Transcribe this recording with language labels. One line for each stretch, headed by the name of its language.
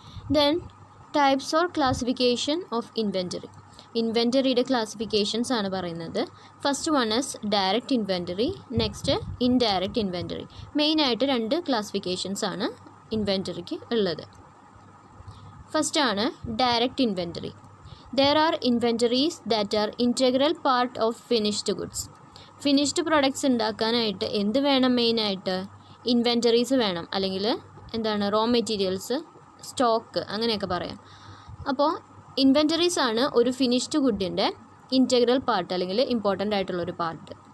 English: Then types or classification of inventory.
Malayalam: ഇൻവെൻറ്ററിയുടെ classifications ആണ് പറയുന്നത്.
English: First one is direct inventory, next indirect inventory.
Malayalam: മെയിനായിട്ട് 2 classifications ആണ് ഇൻവെൻറ്ററിക്ക് ഉള്ളത്. First ആണ് direct inventory.
English: There are inventories that are integral part of finished goods.
Malayalam: Finished products ഉണ്ടാക്കാനായിട്ട് എന്ത് വേണം, മെയിനായിട്ട് ഇൻവെൻറ്ററീസ് വേണം, അല്ലെങ്കിൽ എന്താണ് റോ മെറ്റീരിയൽസ്, സ്റ്റോക്ക്, അങ്ങനെയൊക്കെ പറയാം. അപ്പോൾ ഇൻവെൻറ്ററീസ് ആണ് ഒരു ഫിനിഷ്ഡ് ഗുഡിൻ്റെ ഇൻറ്റഗ്രൽ പാർട്ട് അല്ലെങ്കിൽ ഇമ്പോർട്ടൻ്റ് ആയിട്ടുള്ളൊരു പാർട്ട്.